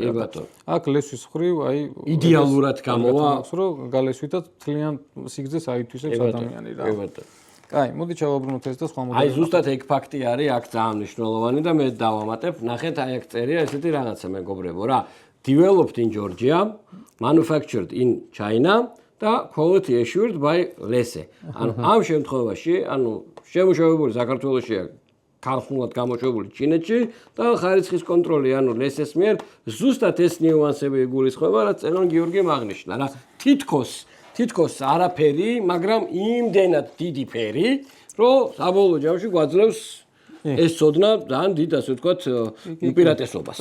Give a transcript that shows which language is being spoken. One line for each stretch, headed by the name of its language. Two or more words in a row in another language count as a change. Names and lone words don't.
Georgian: კი ბატონო აქ ლესვის ხრივ აი იდეალურად გამოვა რომ გალესვითაც თლიან სიგრძეს აითვისებს ადამიანი რა კი ბატონო კაი მოდი ჩავაბრუნოთ ეს და სხვა მოდელები აი ზუსტად ეგ ფაქტი არის აქ ძალიან მნიშვნელოვანი და მე დავამატებ ნახეთ აი აქ წერია ესეთი რაღაცა მეგობრებო რა
English: developed in Georgia manufactured in China
Georgian: და
English: quality assured by LESE
Georgian: ანუ ამ შემთხვევაში ანუ შემუშავებული საქართველოსია ქარხნულად გამოშვებული ჩინეთში და ხარისხის კონტროლი ანუ LESE-ს მიერ ზუსტად ეს ნიუანსები იგულისხმება რაც წერონ გიორგი მაგნიშნა რა თითქოს არაფერი მაგრამ იმდენად დიდი ფერი რომ საბოლოო ჯამში გვაძლევს ეს ცოდნა ძალიან დიდ ასე ვთქვათ უპირატესობას